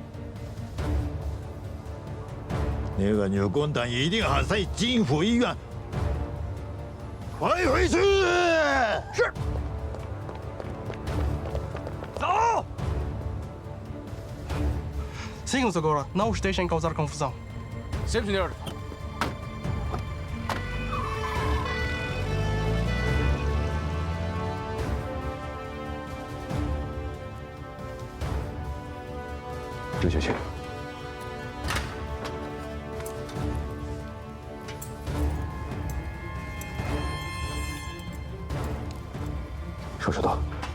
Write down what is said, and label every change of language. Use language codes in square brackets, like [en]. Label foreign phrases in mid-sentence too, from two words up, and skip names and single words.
[zh] 那个女共党一定还在金湖医院，快回去！是。走。 [pt] Siga-nos agora. Não os deixem causar confusão. Sempre, senhor. [zh] 这就行。手术刀。